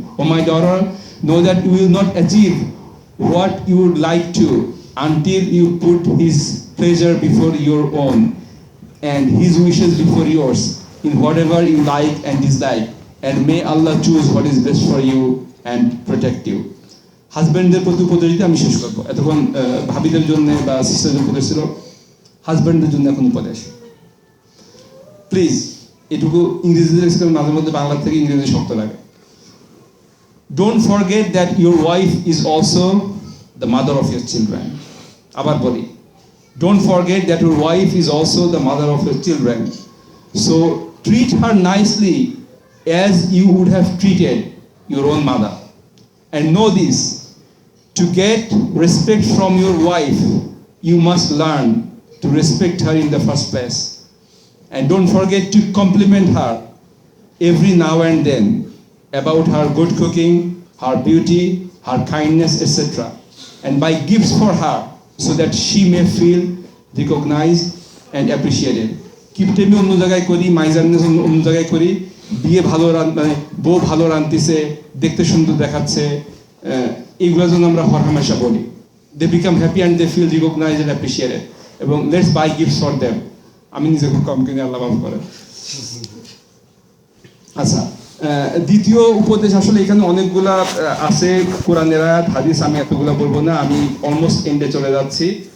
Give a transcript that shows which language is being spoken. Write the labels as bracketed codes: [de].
[en] O my daughter, know that you will not achieve what you would like to until you put his pleasure before your own and his wishes before yours in whatever you like and dislike, and may Allah choose what is best for you and protect you. [bn] হাজব্যান্ডদের প্রতি উপদেশটা আমি শেষ করবো। এতক্ষণ ভাবিদের জন্য বা সিস্টারদের উপদেশ ছিল, হাজব্যান্ডদের জন্য এখন উপদেশ। প্লিজ এটুকু ইংরেজিতে মাঝে মধ্যে বাংলা থেকে ইংরেজি শক্ত লাগে। [en] Don't forget that your wife is also the mother of your children. [bn] আবার বলি, [en] don't forget that your wife is also the mother of your children. So treat her nicely as you would have treated your own mother. And know this, to get respect from your wife, you must learn to respect her in the first place. And don't forget to compliment her every now and then about her good cooking, her beauty, her kindness, etc. And buy gifts for her so that she may feel recognized and appreciated. [bn] গিফটে আমি অন্য জায়গায় করি, মাইজারনেস অন্য জায়গায় করি, বিয়ে ভালো মানে বউ ভালো রাঁধতেছে, দেখতে সুন্দর দেখাচ্ছে, এইগুলোর জন্য আমরা হরহামেশা বলি। [en] They become happy and they feel recognized and appreciated. [bn] এবং [en] let's buy gifts for them. [bn] আমি নিজে খুব কম কিনে, আল্লাহ মাফ করে। আচ্ছা, দ্বিতীয় উপদেশ আসলে এখানে অনেকগুলা আছে, কোরআনের আয়াত, হাদিস, আমি এতগুলা বলবো না, আমি অলমোস্ট এন্ডে চলে যাচ্ছি।